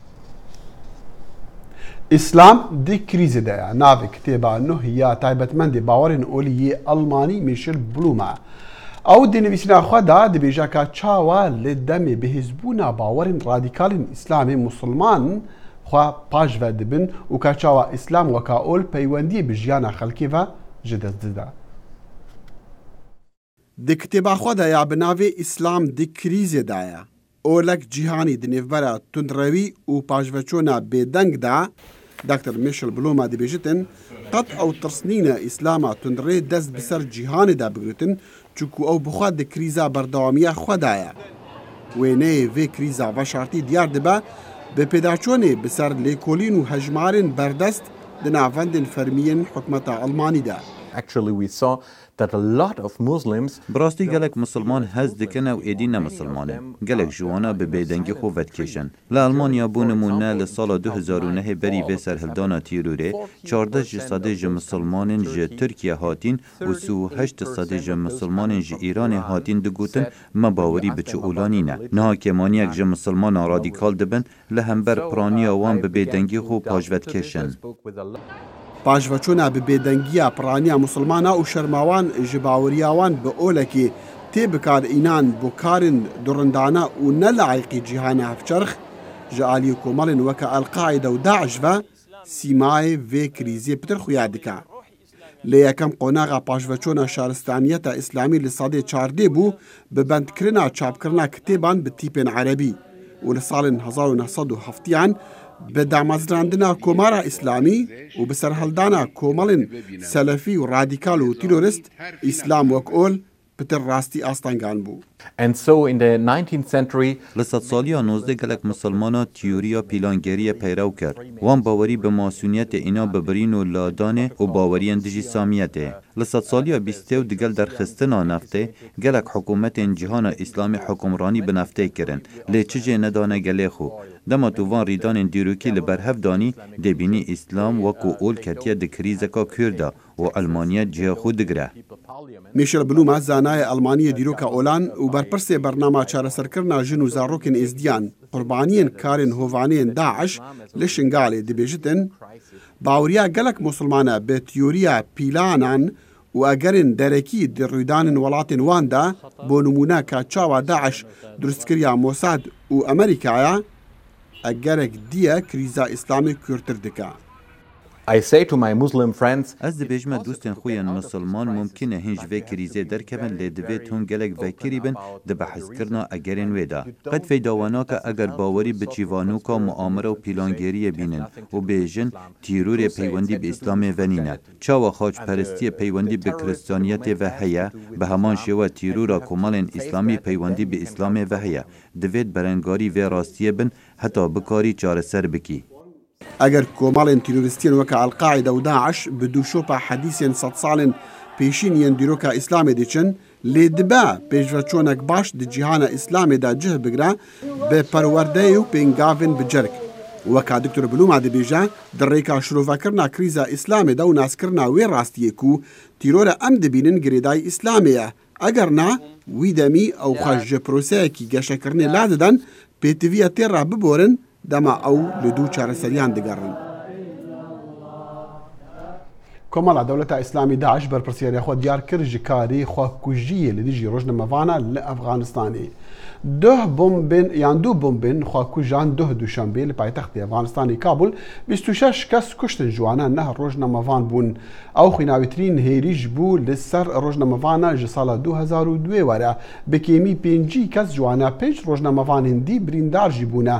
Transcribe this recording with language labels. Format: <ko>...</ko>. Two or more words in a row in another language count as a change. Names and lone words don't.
<ku>ئیسلام دی کریزیدایە ناوی کتێبە نوهیا تایبەتمەندی باوەڕین ئۆلیی ئەڵمانی میشل بلومە. ئەو دینویسینە خۆدا دەبێژە کە چاوە لێ دەمێ بەهێزبوونا باوەڕین ڕادیکالین ئیسلامی مسلمان خوا پاشڤە دەبن و کە چاوە ئیسلام وەکا ئۆل پەیوەندی بژیانە خەڵکیڤە ji dest dida. Di kitêba xwe de ya bi navê îslam di krîzê de ye. Olek cîhanî di nêvbera tundrewî û paşveçûna bêdeng de Dr. Michel Bluma dibêjitin qet ew tirsnîna îslama tundrê dest bi ser cîhanê de bigiritin çûku ew bixwe di krîza berdewamiya xwe de ye. Wêneyê vê krîza veşartî diyar dibe bi pêdaçûnê bi ser lêkolîn û hejmarên berdest di navendên fermiyên hikûmeta Almanî de.</ku> <en>Actually, we saw that a lot of Muslims</en> <ku>براستی گلک مسلمان هز دکن و ایدی نمسلمانه گلک جوانا به بیدنگی خوفت کشن لالمانیا بونمونه لسال 2009 بری به سرهلدانا تیروره 14 صده ج مسلمانن ج ترکیه هاتین و 38 صده ج مسلمانن ج ایران هاتین دگوتن مباوری بچه اولانینه نه کمانی یک ج مسلمان رادیکال دبن لهمبر پرانی وان به بیدنگی خو پاجوت کشن پاشڤەچوونا bi bêdengiya piraniya musilmana û şermawan ji baweriyawan bi olekê tê bikardînan bû karên durindana û nelayîqî cîhana hevçerx ji aliyê komalên weke Elqaîda û Daeş ve sîmayê vê krîzê pitir xuya dike. Lê yekem qonaxa paşveçûna şaristaniyeta îslamî li sadê çardê bû bi bendkirina çapkirina kitêban bi tîpên erebî û li salên 1970yan bi damezrandina komara îslamî û bi serheldana komalên selefî û radîkal û terorîst îslam wek ol pitir rastî astangan bû.</ku> <en>And so in the 19th century</en> <ku>لسد سالیا 19 گلک مسلمانا تیوریا پیلانگری پیرو کرد وان باوری به ماسونیت اینا ببرین و لادانه و باورین دیجی سامیته لسد سالیا 20 و دیگل در خستنا نفته گلک حکومت جهان اسلامی حکمرانی به نفته کرن لیچجه ندانه گله خو دما توان ریدان دیروکی لبرهف دانی دبینی اسلام وکو اول کتیه د کریزکا کرده و المانیا جه خود دگره. میشل بلوما زانای المانیە دیرۆکە ئۆلان و بەرپرسێ بەرنامە چارەسەرکردنا ژن و زارۆکên ئێزدیان قوربانیên karên hovaniyên Daeş li Şingalê dibêjitin baweriya gelek musilmane bi tîyoriya pîlanan û egerên derekî di rûdanên welatên wan de bo nimûne ka çawa Daeş durustkiriya Mossad û Amerîkaya egerek diye krîza îslamê kûrtir dike.</ku> <en>I say to my Muslim friends,</en> <ku>از دبیجمه دوستان خویان مسلمان ممکنه هنج و کریزه درکبن لیدویت هون گلک وکری بن دبحث کرنا اگرین ویدا. قد فیداوانا که اگر باوری به چیوانو که معامره و پیلانگیری بینن و بیجن تیرور پیوندی به اسلام ونینه. چاوا خاج پرستی پیوندی به کریستانیت و هیا به همان شوا تیرورا کمالن اسلامی پیوندی به اسلام و هیا. دوید برنگاری و راستیه بن حتی بکاری چاره سر بکی. ئەگەر کۆمەڵێن تیرۆریستیان وەکە ئەلقاعیدە و داعش بە دوو شۆپە حەدیسێن 100 ساڵên پێشینیان دیرۆکە ئیسلامێ دەچن لێ دبە پێشڤەچۆنێک باش di cîhana îslamê de cih bigire bi perwerdeyê û pêngavên bi cerk وەکا دکتۆر بلوما دەبێژە دەڕێکا شرۆڤەکردنا کریزە ئیسلامێدا و ناسکردنا وێ ڕاستیەک و تیرۆرە ئەم دەبینن گرێدای ئیسلامەیە ئەگەر نا وی دەمی ئەو خەژە پرۆسەیەکی گەشەکردنێ لا دەدەن پێتیڤە تێڕا ببۆرن دەما ئەو لە دوو چارەسەریان دەگەڕن. کۆمەڵا دەوڵەتە ئیسلامی داعش بەرپرسیارە خۆ دیار کرد ji karê xwekujiyê li dijî rojnamevana li Efxanistanê. Duh bombên xwekujan duh duşembê li paytextê Efxanistanê Kabul 26 kes kuştin ji wan neh rojnamevan bûn. Ew xwînavîtirîn hêrî ji bû li ser rojnamevana ji sala 2002 were bi kêmî 5 kes ji wan 5 rojnamevanên dî birîndar jî bûne.</ku>